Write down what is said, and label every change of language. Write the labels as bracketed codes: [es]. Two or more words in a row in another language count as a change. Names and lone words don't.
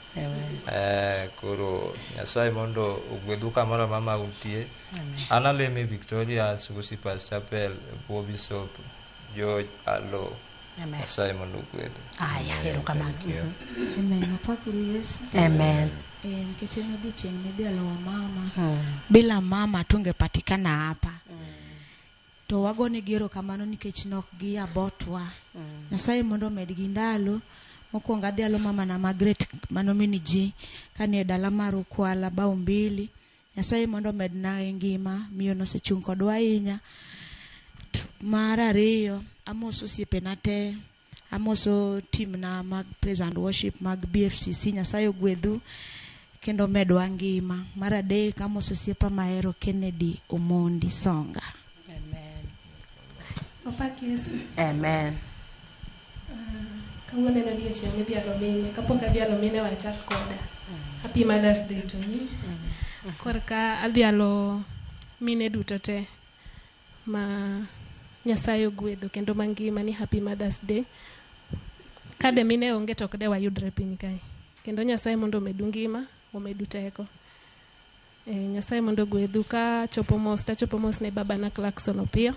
[luo] Koro Nyasaye mondo ogwedhu kamoro mama untie. An aleme Victoria Sugusi Pastor Chapel Bishop George Alo. Nyasaye mondo ogwedhu. Erokamano. Amen. Opakuru Yesu. Amen. Nikech en odiochieng' midhialo wa mama. [sw] Bila mama tungepatikana hapa. [luo] To wagonegi erokamano nikech nok giabotwa. Nyasaye mondo medgi ndalo. Mokwongo adhialo mama na Margaret mano mini ji kanie dala mar Ukwala bao 2. Nyasaye mondo medna ngima miyo nosechung' kodwa ahinya. Mar ariyo amoso osiepena te, amoso team na mag [en] praise and worship [luo] mag BFCC. Nyasaye ogwedhu kendo medwa ngima. Mar adek amoso osiepa mahero Kennedy Omondi Songa. Amen. Opak Yesu. Amen. Kawuono en odiochieng' midhialo mine. Kapok adhialo mine wachak koda. [en] Happy Mother's Day to me. [luo] Korka adhialo mine duto te ma Nyasaye ogwedho kendo mangima ni [en] Happy Mother's Day. [luo] Kade mine onge to kode wayudre piny kae. Kendo Nyasaye mondo omedu ngima, omedu teko. Nyasaye mondo ogwedhu ka chopo mos ne babana Clarkson Opio.